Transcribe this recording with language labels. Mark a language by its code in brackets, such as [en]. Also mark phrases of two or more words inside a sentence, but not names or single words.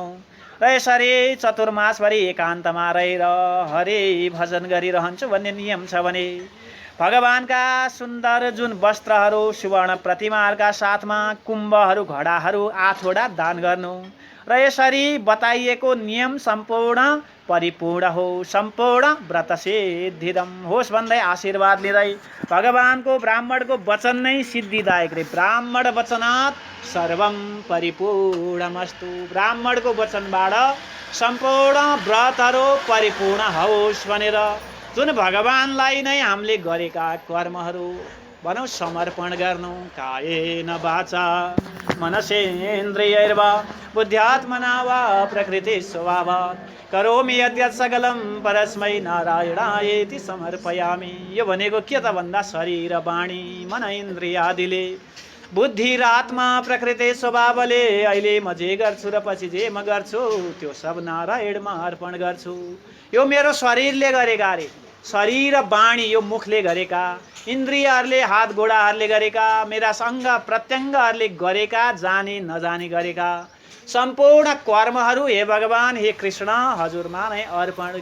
[ne] र यसरी चतुर्मासभरि एकान्तमा रहेर हरि भजन गरिरहन्छु भन्ने नियम छ भने भगवानका सुन्दर जुन वस्त्रहरू सुवर्ण प्रतिमाहरूका साथमा कुम्भहरू घडाहरू 8वटा दान गर्नु। र यसरी बताइएको नियम सम्पूर्ण परिपूर्ण हो सम्पूर्ण व्रत सिद्धिदम होस् भन्दै आशीर्वाद लिँदै भगवानको ब्राह्मणको वचन नै सिद्धिदायक रे। [sa] ब्राह्मण वचनात् सर्वम परिपूर्णमस्तु। [ne] ब्राह्मणको वचनबाट सम्पूर्ण व्रतहरू परिपूर्ण होस् भनेर जुन भगवानलाई नै हामीले गरेका कर्महरू भनौँ समर्पण गर्नु [sa] कायेन वाचा मनसेन्द्रियैर्वा बुद्ध्यात्मना वा प्रकृति स्वभावात् करोमि यद्यत् सकलं परस्मै नारायणायेति समर्पयामि। [ne] यो भनेको के त भन्दा शरीर वाणी मन इन्द्रियादिले बुद्धि र आत्मा प्रकृति स्वभावले अहिले म जे गर्छु र पछि जे म गर्छु त्यो सब नारायणमा अर्पण गर्छु। यो मेरो शरीरले गरेका रे, शरीर वाणी यो मुखले गरेका, इन्द्रियहरूले हात गोडाहरूले गरेका, मेरा अङ्ग प्रत्यङ्गहरूले गरेका, जाने नजाने गरेका सम्पूर्ण कर्महरू हे भगवान हे कृष्ण हजुरमा नै अर्पण।